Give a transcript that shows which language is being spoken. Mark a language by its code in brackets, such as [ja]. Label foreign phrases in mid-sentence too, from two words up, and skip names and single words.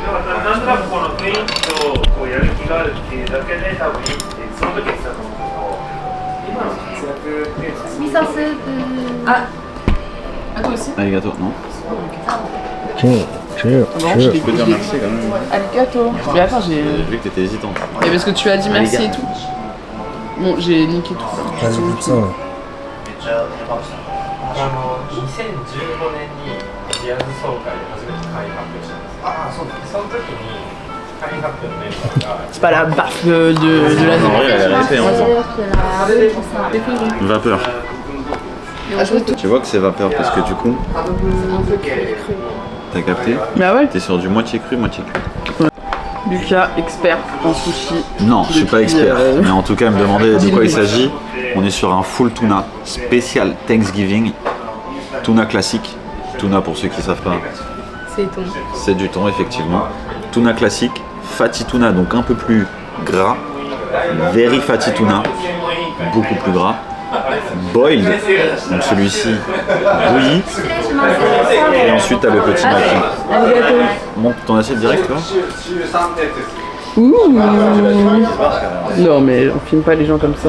[fr] Ah toi aussi. Arigato, non? Cheers. Je peux dire merci quand même. Arigato. Mais attends j'ai... J'ai vu que t'étais hésitante. Et parce que tu as dit merci et tout. Bon j'ai niqué tout. Vas-y, goûte ça. [ja] 2015 年にジアズ総会で初めて会員発表したんですああそうだその時に会員発表のメンバーが [fr] C'est pas la baffe de la En vrai, la vérité, C'est-à-dire que la vapeur. Tu vois que c'est vapeur parce que du coup, t'as capté? Bah ouais. T'es sur du moitié cru, moitié cru. Lucas, expert en sushi. Non, je suis pas Depuis, expert. Mais en tout cas, me demander de quoi il s'agit. On est sur un [en] full tuna [fr] spécial Thanksgiving. Tuna classique. Tuna pour ceux qui savent pas. c'est ton. C'est du thon effectivement. Tuna classique. [en] Fatty tuna [fr] donc un peu plus gras. [en] Very fatty tuna. [fr] Beaucoup plus gras. Boiled. Donc celui-ci bouilli. Et ensuite t'as le petit maki. Monte ton assiette direct toi. Ouh. Non mais on filme pas les gens comme ça.